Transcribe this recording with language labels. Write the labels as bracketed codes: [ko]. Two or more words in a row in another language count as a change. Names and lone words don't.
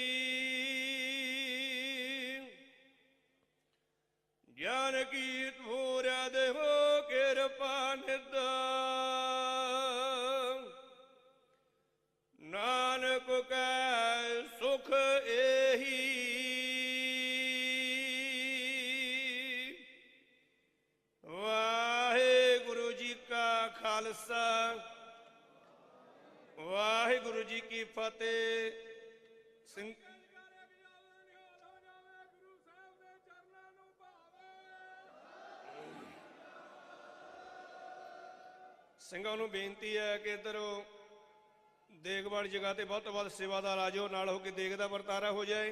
[bra] ज्ञान की पूरा देहो कृपा निदा। नानक कै सुख एही। [pa] ਵਾਹਿਗੁਰੂ ਜੀ ਕਾ ਖ਼ਾਲਸਾ ਵਾਹਿਗੁਰੂ ਜੀ ਕੀ ਫ਼ਤਿਹ। ਸਿੰਘਾਂ ਨੂੰ ਬੇਨਤੀ ਹੈ ਕਿ ਇੱਧਰੋਂ ਦੇਗ ਵਾਲੀ ਜਗ੍ਹਾ ਤੇ ਬਹੁਤ ਤੋਂ ਵੱਧ ਸੇਵਾਦਾਰ ਆ ਜਾਓ, ਨਾਲ ਹੋ ਕੇ ਦੇਗ ਦਾ ਵਰਤਾਰਾ ਹੋ ਜਾਏ।